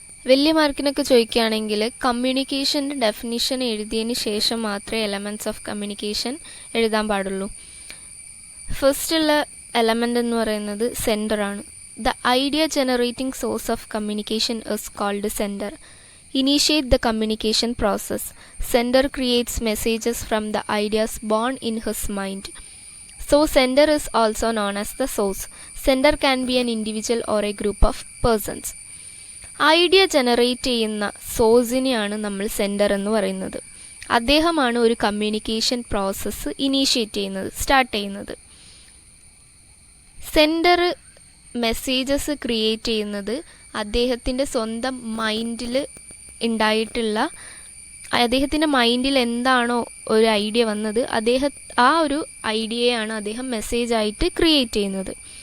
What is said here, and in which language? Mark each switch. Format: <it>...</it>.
<ml>വലിയ മാർക്കിനൊക്കെ ചോദിക്കുകയാണെങ്കിൽ കമ്മ്യൂണിക്കേഷൻ്റെ ഡെഫിനിഷൻ എഴുതിയതിന് ശേഷം മാത്രമേ എലമെൻറ്റ്സ് ഓഫ് കമ്മ്യൂണിക്കേഷൻ എഴുതാൻ പാടുള്ളൂ. ഫസ്റ്റുള്ള എലമെൻ്റ് എന്ന് പറയുന്നത് സെൻഡറാണ്.</ml> <en>The idea generating source of communication is called sender. Initiate the communication process. Sender creates messages from the ideas born in his mind. So sender is also known as the source. Sender can be an individual or a group of persons.</en> <ml>Idea generate ചെയ്യുന്ന സോഴ്സിനെയാണ് നമ്മൾ sender എന്ന് പറയുന്നത്. അദ്ദേഹമാണ് ഒരു communication process initiate ചെയ്യുന്നത്, start ചെയ്യുന്നത്. Sender messages create ചെയ്യുന്നത് അദ്ദേഹത്തിൻ്റെ സ്വന്തം മൈൻഡിൽ ഉണ്ടായിട്ടുള്ള, അദ്ദേഹത്തിൻ്റെ മൈൻഡിൽ എന്താണോ ഒരു ഐഡിയ വന്നത് ആ ഒരു ഐഡിയയാണ് അദ്ദേഹം മെസ്സേജായിട്ട് ക്രിയേറ്റ് ചെയ്യുന്നത്.</ml>